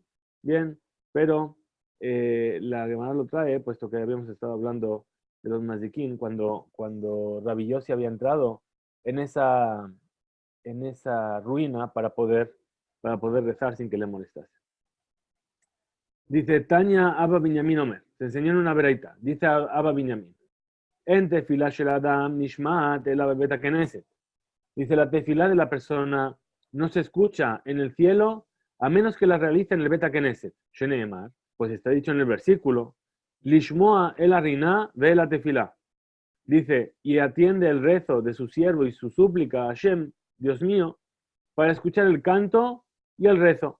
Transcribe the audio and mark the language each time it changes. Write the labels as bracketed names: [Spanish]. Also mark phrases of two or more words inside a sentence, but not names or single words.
[Spanish] Bien, pero la Gemara lo trae, puesto que habíamos estado hablando de los mazikin cuando Rabbi Yossi había entrado en esa ruina para poder rezar sin que le molestase. [Hebrew] Dice תניא אבא בנימין אומר, [Spanish] se enseñó en una veraita, dice Abba Binyamin, [Hebrew] אין תפילה של אדם נשמעת אלא בבית הכנסת. [Spanish] Dice, la tefilá de la persona no se escucha en el cielo a menos que la realice en el [Hebrew] בית הכנסת. [Spanish] Sheneemar, pues está dicho en el versículo, [Hebrew] לשמוע אל הרנה ואל התפילה. [Spanish] Dice, y atiende el rezo de su siervo y su súplica a Hashem, Dios mío, para escuchar el canto y el rezo.